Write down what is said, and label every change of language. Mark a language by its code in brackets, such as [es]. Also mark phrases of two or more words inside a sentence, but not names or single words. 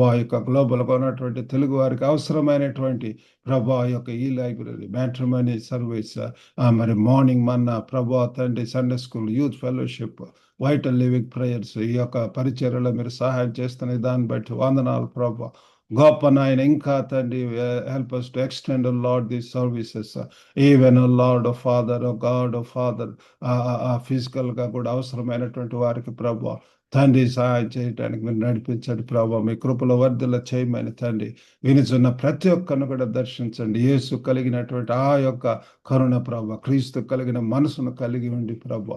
[te] ఆ యొక్క గ్లోబల్గా ఉన్నటువంటి తెలుగు వారికి అవసరమైనటువంటి ప్రభు ఆ యొక్క ఈ లైబ్రరీ, [en] matrimony service, [te] మరి మార్నింగ్ మన్నా ప్రభు తండ్రి, [en] Sunday school, youth fellowship, vital living prayers, [te] ఈ యొక్క పరిచర్యలో మీరు సహాయం చేస్తున్న దాన్ని బట్టి వందనాలు ప్రభు. గొప్ప నాయన ఇంకా తండ్రి, [en] help us to extend, O Lord, these services, even, O Lord, O Father, O God, O Father, [te] ఫిజికల్ గా కూడా అవసరమైనటువంటి వారికి ప్రభు తండ్రి సహాయం చేయడానికి మీరు నడిపించండి ప్రభు. మీ కృపలో వర్ధల చేయమని తండ్రి వినిచున్న ప్రతి ఒక్కరిని కూడా దర్శించండి. యేసు కలిగినటువంటి ఆ యొక్క కరుణ ప్రభు, క్రీస్తు కలిగిన మనసును కలిగి ఉండి ప్రభు.